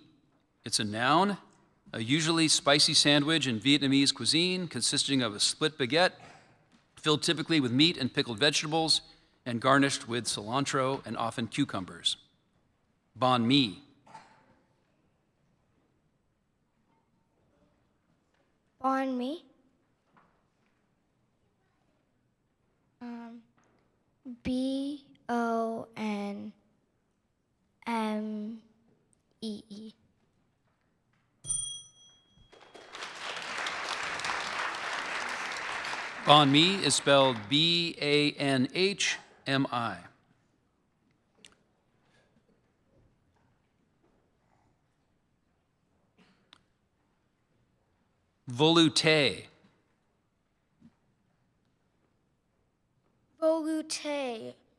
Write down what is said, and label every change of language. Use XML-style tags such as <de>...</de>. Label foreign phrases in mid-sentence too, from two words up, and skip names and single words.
<en>It's a noun, a usually spicy sandwich in Vietnamese cuisine consisting of a split baguette filled typically with meat and pickled vegetables and garnished with cilantro and often cucumbers. Banh mi. Banh mi. B-O-N-M-E-E. Banh mi is spelled B-A-N-H-M-I. Volute. Volute.</en>